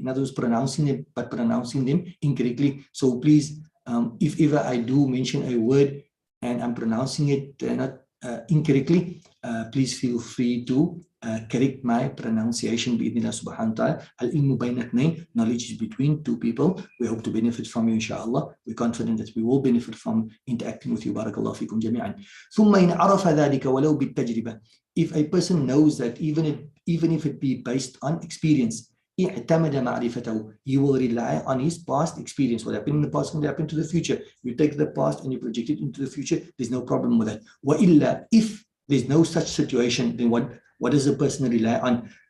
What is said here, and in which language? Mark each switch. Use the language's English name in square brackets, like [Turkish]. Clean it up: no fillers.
[English] In other words, pronouncing them, but pronouncing them incorrectly. So please, if ever I do mention a word and I'm pronouncing it not incorrectly, please feel free to correct my pronunciation. [Arabic] Bi-idhnillah subhanahu wa ta'ala. Al-ilmu bayna ithnayn, [English] knowledge is between two people. We hope to benefit from you, inshallah. We're confident that we will benefit from interacting with you. [Arabic] Barakallahu fikum jami'an. ثم إن عرف ذلك ولو بالتجربة. [English] If a person knows that even if it be based on experience, [Arabic] اعتمد معرفته, [English] he will rely on his past experience. What happened in the past can happen to the future. You take the past and you project it into the future. There's no problem with that. [Arabic] وإلا, [English] if there's no such situation, then what does a person rely on?